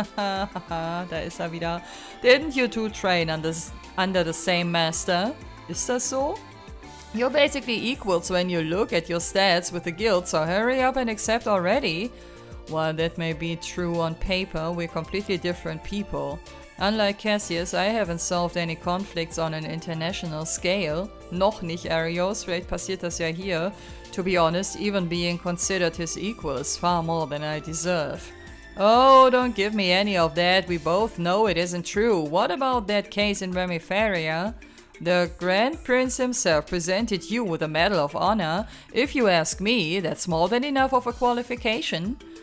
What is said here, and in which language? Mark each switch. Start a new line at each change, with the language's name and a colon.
German: Haha, da ist er wieder.
English: Didn't you two train under the same master?
German: Ist das so?
English: You're basically equals when you look at your stats with the guild, so hurry up and accept already. While that may be true on paper, we're completely different people. Unlike Cassius, I haven't solved any conflicts on an international scale.
German: Noch nicht, Arios, vielleicht passiert das ja hier.
English: To be honest, even being considered his equal is far more than I deserve. Oh, don't give me any of that, we both know it isn't true. What about that case in Remifaria? The Grand Prince himself presented you with a Medal of Honor. If you ask me, that's more than enough of a qualification.